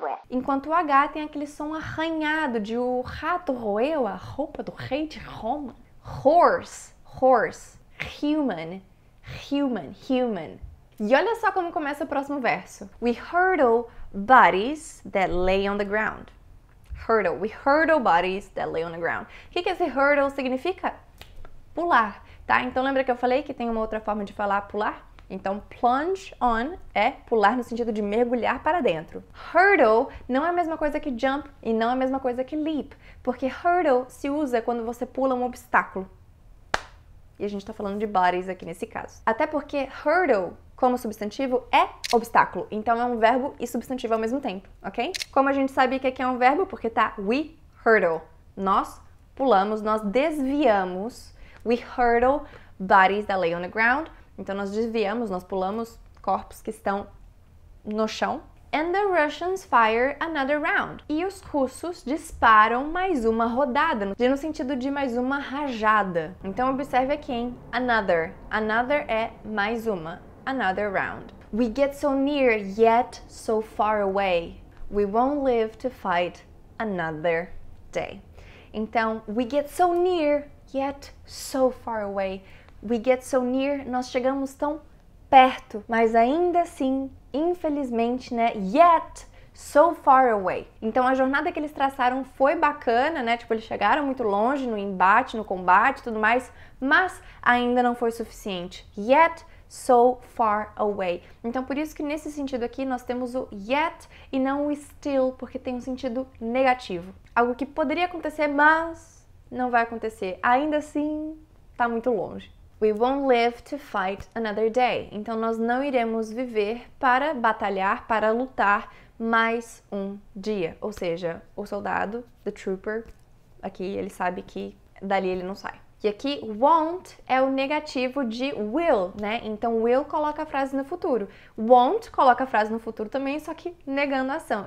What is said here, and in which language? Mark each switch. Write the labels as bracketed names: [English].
[Portuguese] Enquanto o H tem aquele som arranhado de o rato roeu a roupa do rei de Roma. [English] Horse, horse. Human, human, human. [Portuguese] E olha só como começa o próximo verso. [English] We hurdle bodies that lay on the ground. Hurdle. We hurdle bodies that lay on the ground. [Portuguese] O que esse hurdle significa? Pular, tá? Então lembra que eu falei que tem uma outra forma de falar pular? Então plunge on é pular no sentido de mergulhar para dentro. Hurdle não é a mesma coisa que jump e não é a mesma coisa que leap, porque hurdle se usa quando você pula um obstáculo. E a gente tá falando de bodies aqui nesse caso. Até porque hurdle, como substantivo, é obstáculo. Então é um verbo e substantivo ao mesmo tempo, ok? Como a gente sabe que aqui é um verbo? Porque tá [English] we hurdle. [Portuguese] Nós pulamos, nós desviamos. [English] We hurdle bodies that lay on the ground. [Portuguese] Então nós desviamos, nós pulamos corpos que estão no chão. [English] And the Russians fire another round. [Portuguese] E os russos disparam mais uma rodada, no sentido de mais uma rajada. Então observe aqui, hein? [English] Another. Another [Portuguese] é mais uma. [English] Another round. We get so near, yet so far away. We won't live to fight another day. [Portuguese] Então, [English] we get so near, yet so far away. We get so near, [Portuguese] nós chegamos tão perto, mas ainda assim, infelizmente, né, [English] yet so far away. [Portuguese] Então a jornada que eles traçaram foi bacana, né, tipo, eles chegaram muito longe no embate, no combate e tudo mais, mas ainda não foi suficiente. [English] Yet so far away. [Portuguese] Então por isso que nesse sentido aqui nós temos o yet e não o still, porque tem um sentido negativo. Algo que poderia acontecer, mas não vai acontecer. Ainda assim, tá muito longe. [English] We won't live to fight another day. [Portuguese] Então nós não iremos viver para batalhar, para lutar mais um dia. Ou seja, o soldado, the trooper, aqui ele sabe que dali ele não sai. E aqui won't é o negativo de will, né? Então will coloca a frase no futuro. Won't coloca a frase no futuro também, só que negando a ação.